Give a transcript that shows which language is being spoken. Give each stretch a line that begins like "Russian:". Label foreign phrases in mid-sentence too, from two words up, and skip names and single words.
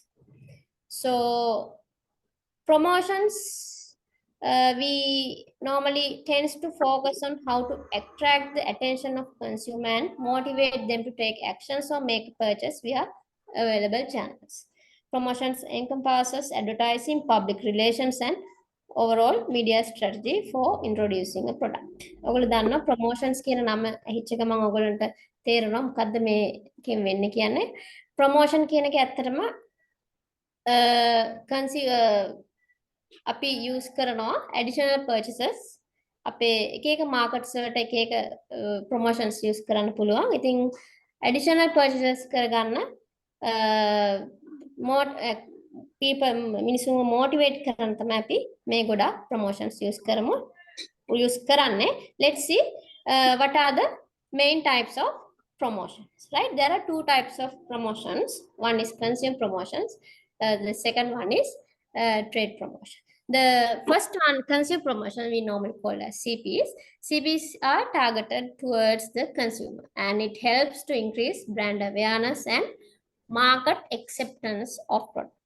English: So promotions, we normally tends to focus on how to attract the attention of consumer and motivate them to take actions or make a purchase via available channels. Promotions encompasses advertising, public relations, and overall media strategy for introducing a product.
Sinhala: ඔයගොල්ලෝ දන්නවා promotions කියන නම ඇහිච්ච ගමන් ඔයගොල්ලන්ට තේරෙනවා මොකද්ද මේකෙන් වෙන්නේ කියන්නේ. promotion කියන එක ඇත්තටම අපි use කරනවා
English: additional purchases
Sinhala: අපේ එක එක markets වලට එක එක
English: promotions use
Sinhala: කරන්න පුළුවන්. ඉතින්
English: additional purchases
Sinhala: කරගන්න
English: more people
Sinhala: මිනිස්සුන්ව motivate කරන්න තමයි අපි මේ ගොඩක්
English: promotions use
Sinhala: කරන්නේ.
English: Let's see what are the main types of promotions, right? There are two types of promotions. One is consumer promotions. The second one is trade promotion. The first one, consumer promotion, we normally call as CPs. CPs are targeted towards the consumer, and it helps to increase brand awareness and market acceptance of products.